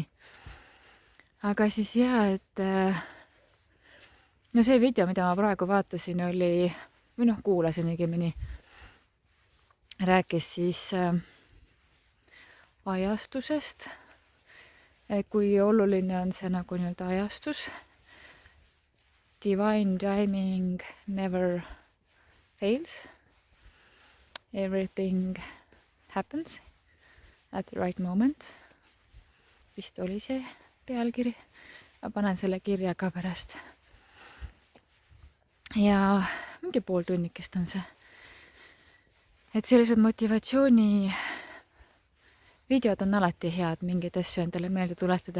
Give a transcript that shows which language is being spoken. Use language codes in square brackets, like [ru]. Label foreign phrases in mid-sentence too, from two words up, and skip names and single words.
[et] Aga siis et see video, mida ma praegu vaatasin, oli, või kuulasin õigemini, rääkis siis ajastusest, kui oluline on see nagu nii-öelda ajastus. [en] Divine timing never fails. Everything happens at the right moment. [et] Vist oli see pealkiri. Ma panen selle kirja ka pärast. Ja mingi pool tunnikest on see. Et sellised motivatsiooni videod on alati head mingeid asju endale meelde tuletada.